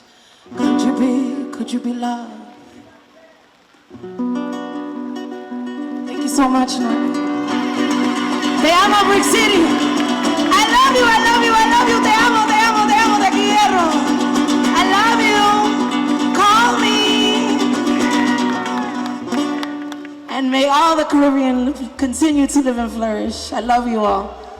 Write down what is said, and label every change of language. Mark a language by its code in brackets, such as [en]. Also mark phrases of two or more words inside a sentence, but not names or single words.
[en] Could you be loved? Thank you so much, Norman. [es] Te amo, Brick City. [en] I love you, I love you, I love you. [es] Te amo, te amo, te amo, te quiero. [en] I love you. Call me. And may all the Caribbean continue to live and flourish.